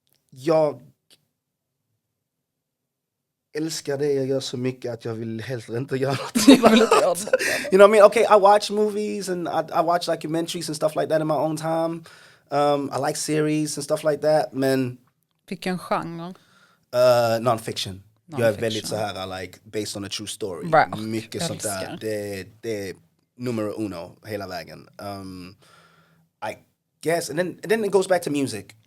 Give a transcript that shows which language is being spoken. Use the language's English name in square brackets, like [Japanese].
[Swedish] Jag älskar det jag gör så mycket att jag vill helst inte göra något. [English] You know what I mean? Okay, I watch movies and I watch documentaries and stuff like that in my own time. I like series and stuff like that, [Swedish] men... Vilken genre? [English] Non-fiction. [Swedish] Jag är väldigt så här, [English] like, based on a true story. Right. [Swedish] Mycket sånt där. Det är numero uno hela vägen. [English] I guess, and then it goes back to music.